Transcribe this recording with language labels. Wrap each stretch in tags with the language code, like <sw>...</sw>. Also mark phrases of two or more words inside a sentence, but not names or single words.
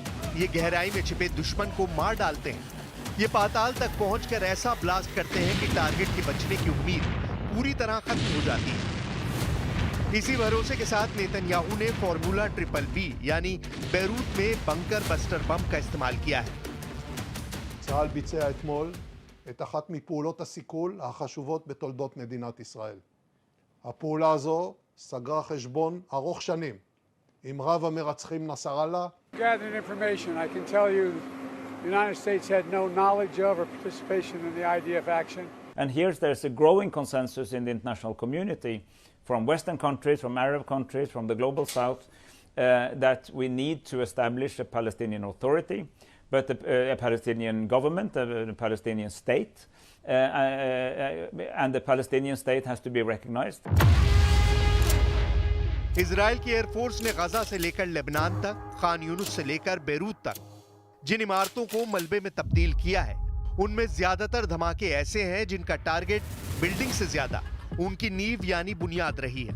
<hi>ये गहराई में छिपे दुश्मन को मार डालते हैं। ये पाताल तक पहुंचकर ऐसा ब्लास्ट करते हैं कि टारगेट के बचने की उम्मीद पूरी तरह खत्म हो जाती है। इसी भरोसे के साथ नेतन्याहू ने फॉर्मूला BBB यानी बेरूत में</hi> <en>bunker buster</en> <hi>बम का इस्तेमाल किया है।</hi> <he>צה"ל ביצע אתמול את אחת מפעולות הסיכול החשובות בתולדות מדינת ישראל. הפעולה הזו סגרה חשבון ארוך שנים עם רב המרצחים נסראללה.</he> <en>Gathered information, I can tell you the United States had no knowledge of or participation in the IDF action. And here there's a growing consensus in the international community, from Western countries, from Arab countries, from the global South, that we need to establish a Palestinian authority, but a Palestinian government, a Palestinian state, and the Palestinian state has to be recognized.</en> <hi>इजराइल की एयरफोर्स ने गजा से लेकर लेबनान तक, खान यूनुस से लेकर बेरूत तक जिन इमारतों को मलबे में तब्दील किया है उनमें ज्यादातर धमाके ऐसे हैं जिनका टारगेट बिल्डिंग से ज्यादा उनकी नींव यानी बुनियाद रही है।</hi>